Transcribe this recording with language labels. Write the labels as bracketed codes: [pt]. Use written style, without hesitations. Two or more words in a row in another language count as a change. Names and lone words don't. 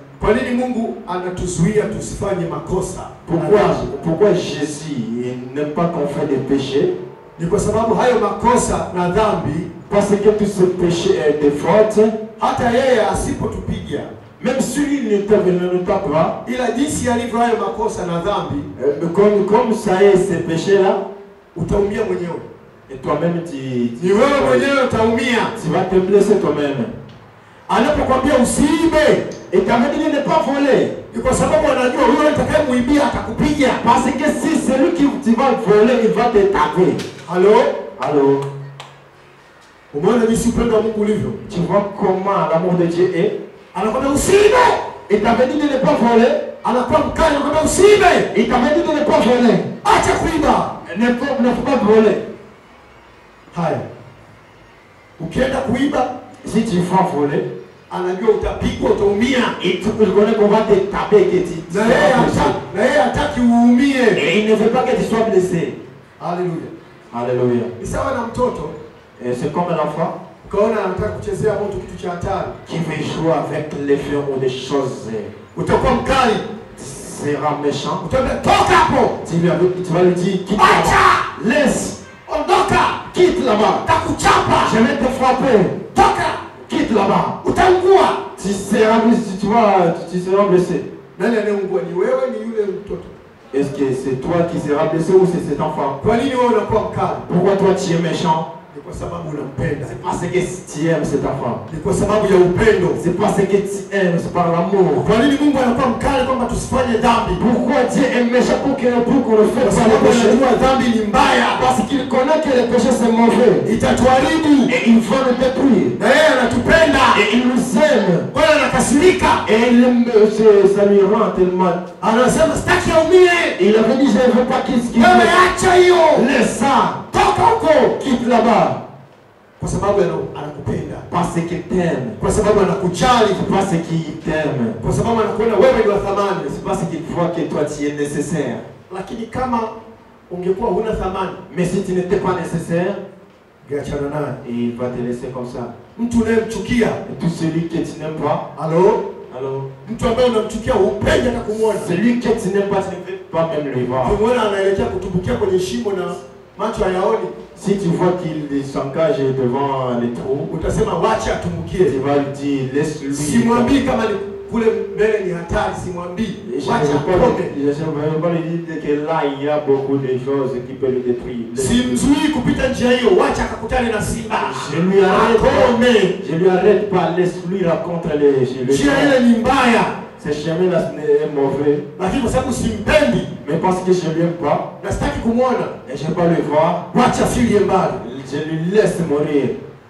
[fr] Pourquoi Jésus n'aime pas qu'on fait des péchés? Parce que tous ces péchés et des fautes, même si il ne tape pas, il a dit si [sw] alivyo hayo makosa na dhambi, [fr] comme ça est ces péchés-là, [sw] utaumia mwenyewe. [fr] Et toi-même tu vas te blesser toi-même. [sw] Anapokuambia usiibe, [fr] et quand même il n'est pas volé. [sw] Ni kwa sababu anajua wewe utakayemuibia atakupiga. [fr] Parce que si celui qui tu vas voler, il va te taper. Allô? Allô? [sw] Umeona jinsi upendo wa Mungu ulivyo? [fr] Tu vois comment l'amour de Dieu est? [sw] Anakwambia usiibe. [fr] Et t'avait dit de ne pas voler. [sw] Anakuwa mkali anakwambia usiibe. [fr] Et t'avait dit de ne pas voler. [sw] Acha kuiba. [fr] Ne faut pas voler. [sw] Haya, ukienda kuiba, [fr] Si tu vas voler, [sw] anajua utapigwa, utaumia. [fr] il connaît qu'on va te taper, que tu [sw] Na [fr] seras blessé. [sw] yeye hataki uumie. [fr] Et il ne veut pas que tu sois blessé. [sw] Haleluya. [fr] Alléluia. [sw] Ni sawa na mtoto [fr] Et c'est comme un enfant [sw] ukaona anataka kuchezea moto kitu cha hatari, [fr] qui veut jouer avec les feux ou des choses. [sw] utakuwa mkali, [fr] Tu seras méchant. [sw] utaambia toka hapo, [fr] Tu vas lui dire, quitte là-bas. [sw] acha, [fr] Laisse, [sw] ondoka, [fr] quitte là-bas. [sw] takuchapa, [fr] Je vais te frapper. [sw] toka, [fr] Quitte là-bas. [sw] utaungua. [fr] Tu seras blessé, tu seras blessé. [sw] Nani anayeungua, ni wewe, ni yule mtoto? [fr] Est-ce que c'est toi qui seras blessé ou c'est cet enfant? [sw] Kwa nini wewe unakuwa mkali? [fr] Pourquoi toi tu es méchant? [sw] Ni kwa sababu unampenda, [fr] C'est parce que tu aimes cet enfant. [sw] ni kwa sababu ya upendo. [fr] C'est parce que tu aimes, c'est par l'amour. [sw] Kwa nini Mungu anakuwa mkali kwamba tusifanye dhambi? [fr] Pourquoi Dieu est méchant pour qu'on ne [sw] Kwa [fr] fasse pas [sw] sababu [fr] le péché? [sw] anajua dhambi ni mbaya, [fr] Parce qu'il connaît que le péché c'est mauvais. [sw] itatuharibu, [fr] Et il va nous détruire. [sw] na yeye anatupenda. [fr] Et il nous aime. [sw] Kwa hiyo anakasirika, [fr] Et il aime, ça lui rend tellement. [sw] anasema sitaki aumie. [fr] Il avait dit, je ne veux pas qu'il [sw] Wewe acha hiyo, [fr] laisse ça. [sw] toka huko, [fr] Quitte là-bas. [sw] kwa sababu anakupenda, [fr] Parce qu'il t'aime. [sw] kwa sababu anakujali, [fr] C'est parce qu'il t'aime. [sw] kwa sababu anakuona wewe ni wa thamani. [fr] C'est parce qu'il voit que toi tu es nécessaire. [sw] Lakini kama ungekuwa huna thamani, [fr] Mais si tu n'étais pas nécessaire, [sw] ungeachana naye. [fr] il va te laisser comme ça. [sw] Mtu unayemchukia, [fr] Et tout celui que tu n'aimes pas, [sw] halo, [fr] alors, [sw] mtu ambaye unamchukia upendi hata kumwona, [fr] celui que tu n'aimes pas, tu ne veux pas même le voir. [sw] ukimwona anaelekea kutumbukia kwenye shimo na macho hayaoni, [fr] Si tu vois qu'il s'engage devant les trous, [sw] utasema wacha atumbukie. [fr] tu vas lui dire, laisse-lui. [sw] Simwambii kama ni kule mbele ni hatari, simwambii, [fr] Je ne [sw] wacha [fr] veux [sw] apone. [fr] pas lui dire que là, il y a beaucoup de choses qui peuvent le détruire. [sw] Simzuii kupita njia hiyo, wacha akakutane na simba. [fr] Je lui arrête pas, laisse-lui rencontrer les [sw] Njia ile ni mbaya, [fr] Ce chemin-là est mauvais. [sw] lakini kwa sababu simpendi [fr] Mais parce que je ne l'aime pas, [sw] na sitaki kumwona, [fr] et je ne vais pas le voir, [sw] wacha afilie mbali. [fr] je lui laisse mourir.